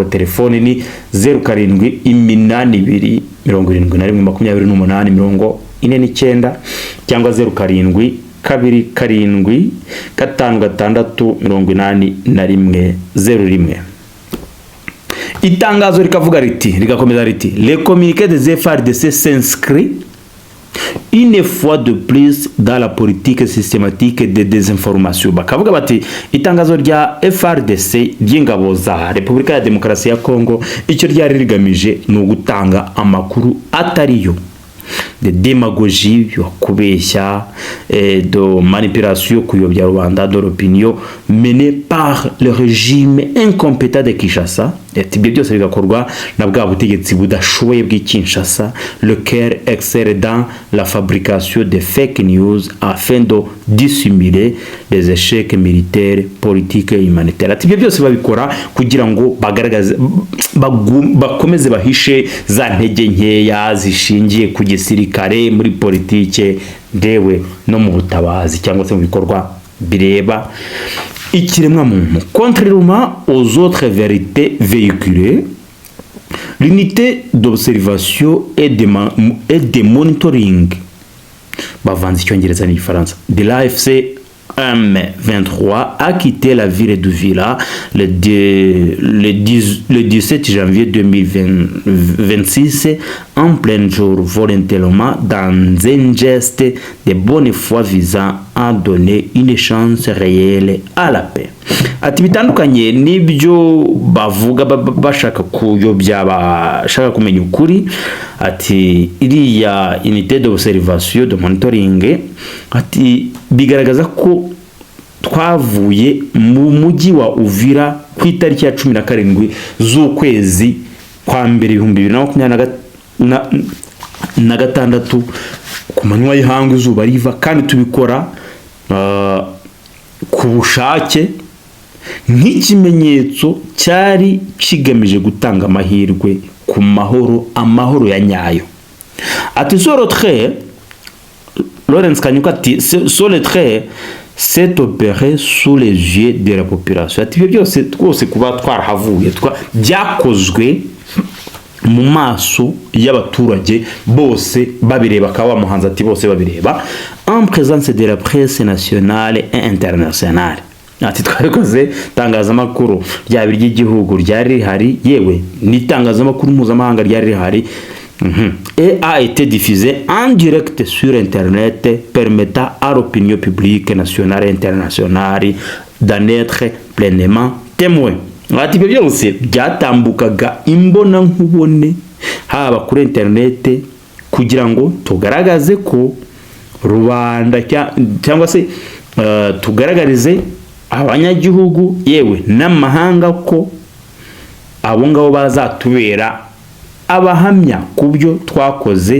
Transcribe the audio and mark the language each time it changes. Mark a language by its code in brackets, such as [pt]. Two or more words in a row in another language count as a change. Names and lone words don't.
[rw] Telefone ni 0782 71 cyangwa 0727568101. Itangazo rikavuga riti, rigakomeza riti, [fr] les communiqués des FARDC s'inscrit une fois de plus dans la politique systématique de désinformation. [rw] Bakavuga bati itangazo rya FARDC ry'ingabo za Repubulika ya Demokarasi ya Kongo icyo ryari rigamije no gutanga amakuru atariyo, [fr] de démagogie, [rw] yo kubeshya, [fr] de manipulation, [rw] kuyobya rubanda, [fr] de l'opinion menée par le régime incompétent de Kinshasa. [rw] Ibyo byose bigakorwa na bwa butegetsi budashoboye bw'Kinshasa, [fr] lequel excelle dans la fabrication de [en] fake news [fr] afin de dissimuler les échecs militaires, politiques et humanitaires. [rw] Ibyo byose babikora kugira ngo bagaragaze bakomeze bahishe za ntege nkeya zishingiye ku gisirikare, muri politike, ndewe no mu butabazi cyangwa se mu bikorwa bireba ikiremwa muntu. [fr] Contrairement aux autres vérités véhiculées, l'unité d'observation et de monitoring, [rw] bavanze icyongereza n'igifaransa, [fr] de l'AFC M23 a quitté la ville d'Uvira le 17 janvier 2026 en plein jour volontairement dans un geste de bonne foi visant à donner une chance réelle à la paix. [rw] Ati bitandukanye n'ibyo bavuga bashaka kuyobya bashaka kumenya ukuri, ati iriya [fr] unité d'observation de monitoring [rw] ati bigaragaza ko twavuye mu mujyi wa Uvira ku itariki ya 17 z'ukwezi kwa mbere 2026 ku manywa y'ihanga izuba riva, kandi tubikora ku bushake nk'ikimenyetso cyari kigamije gutanga amahirwe ku amahoro ya nyayo. [fr] Ati sur le trait, Lawrence Kanyuka ati sur le trait s'est opéré sous les yeux de la population. [rw] Ati byose twose kuba twarahavuye byakozwe mu maso y'abaturage bose babireba, akaba muhanzi ati bose babireba [fr] en présence de la presse nationale et internationale. [rw] Ati twabikoze tangazamakuru ryaba ry'igihugu ryari rihari, yewe n'itangazamakuru mpuzamahanga ryari rihari, [fr] et a été diffusé en direct sur internet permettant à l'opinion publique nationale et internationale d'en être pleinement témoin. [rw] Ati byose byatambukaga imbona nkubone haba kuri internet kugira ngo tugaragaze ko rubanda cyangwa se tugaragarize abanyagihugu yewe n'amahanga ko abo ngabo bazatubera abahamya kubyo twakoze.